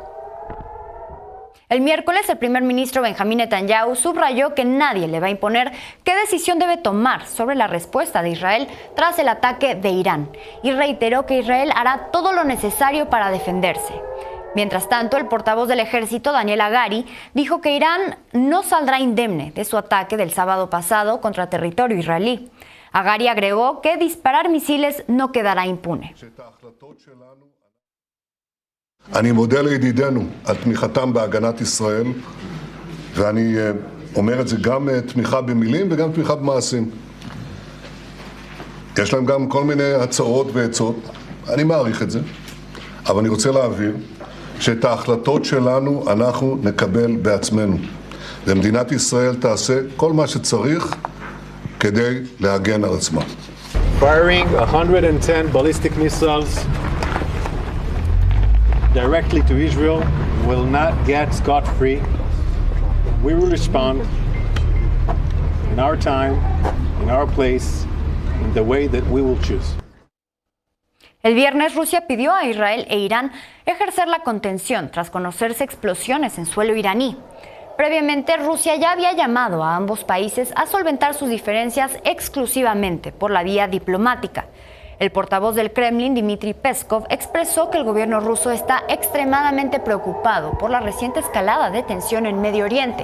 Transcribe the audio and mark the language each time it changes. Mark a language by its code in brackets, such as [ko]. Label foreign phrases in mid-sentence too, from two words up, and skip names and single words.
[es] El miércoles, el primer ministro Benjamín Netanyahu subrayó que nadie le va a imponer qué decisión debe tomar sobre la respuesta de Israel tras el ataque de Irán y reiteró que Israel hará todo lo necesario para defenderse. Mientras tanto, el portavoz del ejército, Daniel Hagari, dijo que Irán no saldrá indemne de su ataque del sábado pasado contra territorio israelí. Hagari agregó que disparar misiles no quedará impune. [he] אני מודה לידידינו על תמיכתם בהגנת ישראל, ואני אומר את זה גם תמיכה במילים וגם תמיכה במעשים. יש להם גם כל מיני הצעות ועצות, אני מעריך את זה, אבל אני רוצה להבהיר שאת ההחלטות שלנו אנחנו נקבל בעצמנו. ומדינת ישראל תעשה כל מה שצריך כדי להגן על עצמה. [en] Firing 110 ballistic missiles directly to Israel will not get scot-free. We will respond in our time, in our place, in the way that we will choose. [es] El viernes, Rusia pidió a Israel e Irán ejercer la contención tras conocerse explosiones en suelo iraní. Previamente, Rusia ya había llamado a ambos países a solventar sus diferencias exclusivamente por la vía diplomática. El portavoz del Kremlin, Dmitry Peskov, expresó que el gobierno ruso está extremadamente preocupado por la reciente escalada de tensión en Medio Oriente.